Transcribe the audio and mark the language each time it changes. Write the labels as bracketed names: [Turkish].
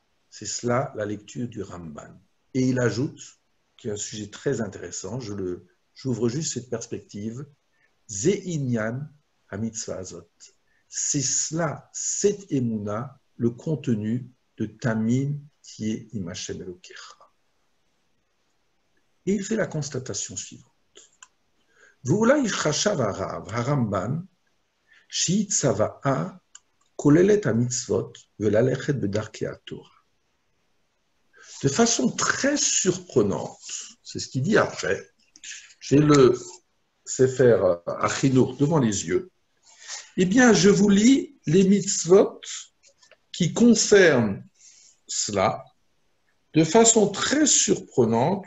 [French] C'est cela la lecture du Ramban. Et il ajoute, qui est un sujet très intéressant, j'ouvre juste cette perspective, [Hebrew] Ze'inyan HaMitzvah Azot. [French] C'est cela, cette Emouna, le contenu de [Hebrew] Tamim Tieh Im Hashem Elokecha. [French] Et il fait la constatation suivante. [Hebrew] ואולי חשב הרב, הרמב"ן, שהיא צוואה כוללת המצוות וללכת בדרכי התורה. [French] De façon très surprenante, c'est ce qu'il dit après, j'ai le Sefer Achinour devant les yeux, eh bien je vous lis les mitzvot qui concernent cela de façon très surprenante.